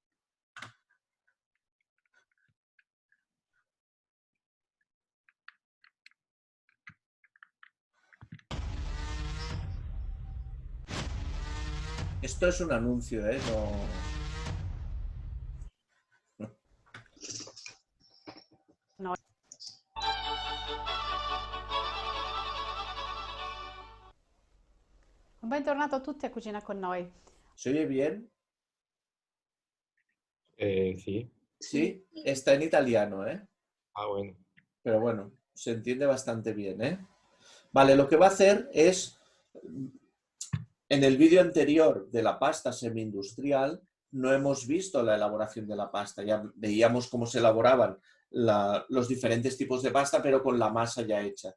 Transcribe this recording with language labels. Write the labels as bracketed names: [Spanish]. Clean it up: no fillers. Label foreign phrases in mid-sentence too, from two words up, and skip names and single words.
[Spanish] Esto es un anuncio, ¿eh? No. [Italian] Bentornato a tutti a Cucina con noi. [Spanish] ¿Se oye bien? Sí. Sí, está en italiano, ¿eh? Ah, bueno. Pero bueno, se entiende bastante bien, ¿eh? Vale, lo que va a hacer es, en el vídeo anterior de la pasta semi-industrial, no hemos visto la elaboración de la pasta, ya veíamos cómo se elaboraban los diferentes tipos de pasta, pero con la masa ya hecha.